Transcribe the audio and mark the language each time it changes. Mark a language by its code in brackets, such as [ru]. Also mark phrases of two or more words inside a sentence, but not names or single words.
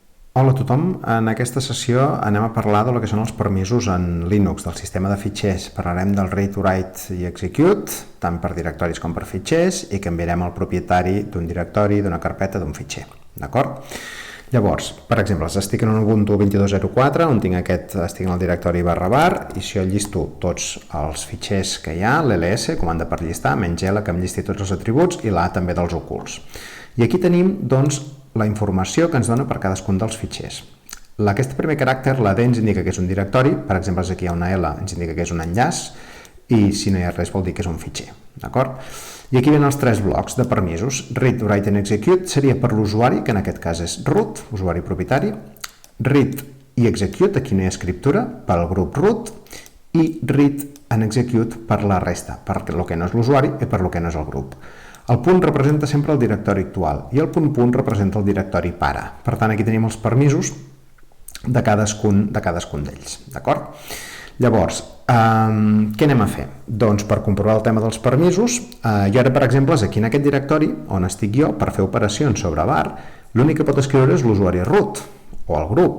[ca] Hola a tothom, en aquesta sessió anem a parlar del que són els permisos en Linux, del sistema de fitxers. Parlarem del [en] read, write [ca] i execute, tant per directoris com per fitxers, i canviarem el propietari d'un directori, d'una carpeta, d'un fitxer. D'acord? Llavors, per exemple, estic en un Ubuntu 22.04, on estic en el directori /var, i si jo llisto tots els fitxers que hi ha, l'ls, comanda per llistar, menys L, que em llisti tots els atributs, i la també dels ocults. I aquí tenim, doncs, la informació que ens dona per cadascun dels fitxers. Aquest primer caràcter, la D, ens indica que és un directori, per exemple, aquí hi ha una L, ens indica que és un enllaç, i si no hi ha res vol dir que és un fitxer. D'acord? I aquí venen els tres blocs de permisos. [en] Read, write and execute [ca] seria per l'usuari, que en aquest cas és root, usuari propietari. Read i execute, aquí no hi ha escriptura, pel grup root. I [en] read and execute [ca] per la resta, per el que no és l'usuari i per el que no és el grup. El punt representa sempre el directori actual i el punt representa el directori pare. Per tant, aquí tenim els permisos de cadascun d'ells. D'acord? Llavors, què anem a fer? Doncs per comprovar el tema dels permisos, jo ara, per exemple, aquí en aquest directori on estic jo, per fer operacions sobre var, l'únic que pot escriure és l'usuari root o el grup.